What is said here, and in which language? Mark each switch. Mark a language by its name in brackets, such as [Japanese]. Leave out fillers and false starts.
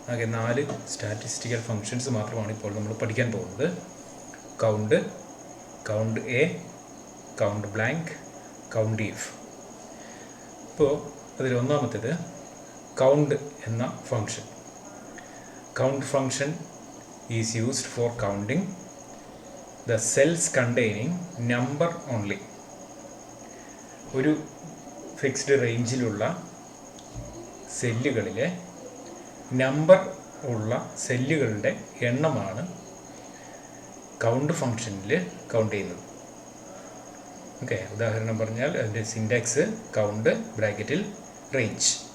[Malayalam] ആകെ 4 statistical functions മാത്രമാണ് ഇപ്പോൾ നമ്മൾ പഠിക്കാൻ പോകുന്നത്. [English] Count, count A, count blank, count if. [Malayalam] ഇപ്പോൾ അതിൽ ഒന്നാമത്തേത് count എന്ന function. [English] count function is used for counting the cells containing number only. [Malayalam] ഒരു ഫിക്സ്ഡ് റേഞ്ചിലുള്ള സെല്ലുകളിലെ നമ്പർ ഉള്ള സെല്ലുകളുടെ എണ്ണമാണ് കൗണ്ട് ഫങ്ഷനിൽ കൗണ്ട് ചെയ്യുന്നത്. ഓക്കെ, ഉദാഹരണം പറഞ്ഞാൽ അതിൻ്റെ സിൻടാക്സ് കൗണ്ട് ബ്രാക്കറ്റിൽ റേഞ്ച്.